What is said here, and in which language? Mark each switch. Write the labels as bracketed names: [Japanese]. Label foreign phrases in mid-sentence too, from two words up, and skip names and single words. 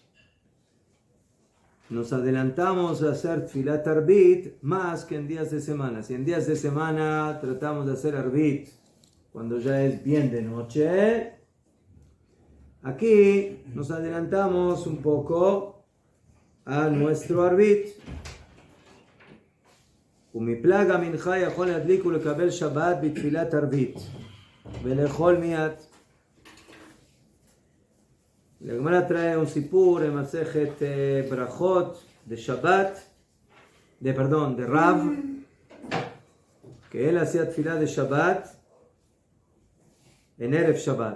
[Spanish] nos adelantamos a hacer [Hebrew] תפילת ערבית [Spanish] más que en días de semana. Si en días de semana tratamos de hacer Arbit cuando ya es bien de noche, aquí nos adelantamos un poco a nuestro Arbit. [Hebrew] ומפלג המנחה יכול להדליק ולקבל שבת בתפילת ערבית ולאכול מיד. [Spanish] La Gemara trae un sipur en Masejet Brachot de Shabbat, de Rav, que él hacía tefilá de Shabbat en Erev Shabbat.